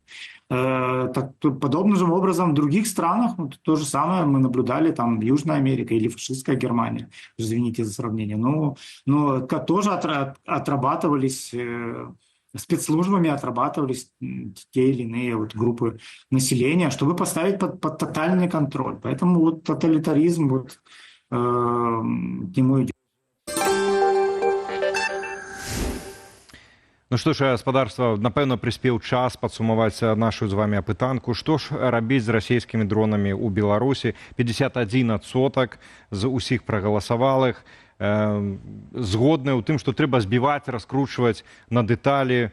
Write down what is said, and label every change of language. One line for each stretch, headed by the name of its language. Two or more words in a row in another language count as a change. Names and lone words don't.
Russian: Подобным же образом в других странах то же самое мы наблюдали там в Южной Америке или фашистская Германия, извините за сравнение. Но тоже отрабатывались спецслужбами, отрабатывались те или иные вот группы населения, чтобы поставить под тотальный контроль. Поэтому вот тоталитаризм вот к нему идет.
Belarusian: Ну што ж, гаспадарства, напэўна, прыспеў час падсумаваць нашу з вамі апытанку. Што ж рабіць з расійскімі дронамі ў Беларусі? 51% з усіх прагаласавалых згодныя ў тым, што трэба збіваць, раскручваць на дэталі.